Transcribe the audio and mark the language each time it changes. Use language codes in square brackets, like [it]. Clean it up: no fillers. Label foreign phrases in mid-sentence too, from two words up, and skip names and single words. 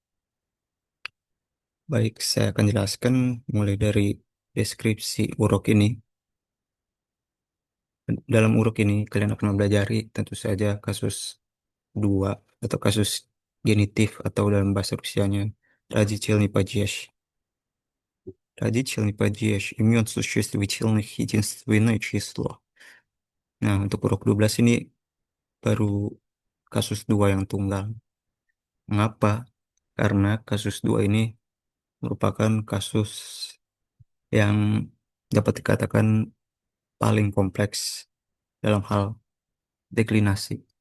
[id] Baik, saya akan jelaskan mulai dari deskripsi urok ini. Dalam urok ini, kalian akan mempelajari tentu saja kasus 2 atau kasus genitif atau dalam bahasa Rusianya [ru] Родительный падеж. Родительный падеж имен существительных единственное число. [id] Nah, untuk huruf 12 ini baru kasus 2 yang tunggal. Mengapa? Karena kasus 2 ini merupakan kasus yang dapat dikatakan paling kompleks dalam hal deklinasi.